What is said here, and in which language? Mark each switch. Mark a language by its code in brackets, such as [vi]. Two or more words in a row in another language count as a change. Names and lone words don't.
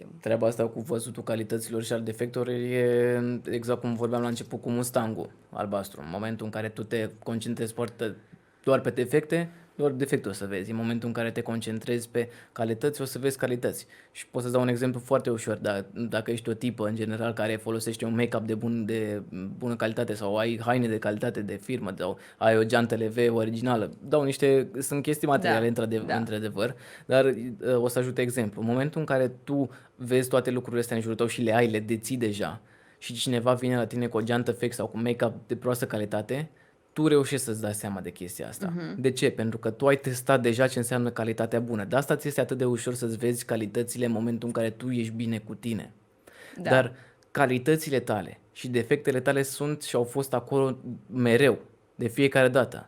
[ro] Treaba asta cu văzutul calităților și al defectelor e exact cum vorbeam la început cu Mustangul albastru. În momentul în care tu te concentrezi foarte doar pe defecte, doar defectul o să vezi. În momentul în care te concentrezi pe calități, o să vezi calități. Și pot să-ți dau un exemplu foarte ușor. Dacă ești o tipă, în general, care folosește un make-up de bună calitate sau ai haine de calitate de firmă sau ai o geantă LV originală, sunt chestii materiale, într-adevăr, dar o să ajute exemplu. În momentul în care tu vezi toate lucrurile astea în jurul tău și le ai, le deții deja și cineva vine la tine cu o geantă fake sau cu make-up de proastă calitate, tu reușești să-ți dai seama de chestia asta. De ce? Pentru că tu ai testat deja ce înseamnă calitatea bună. De asta ți este atât de ușor să-ți vezi calitățile în momentul în care tu ești bine cu tine. Da. Dar calitățile tale și defectele tale sunt și au fost acolo mereu, de fiecare dată.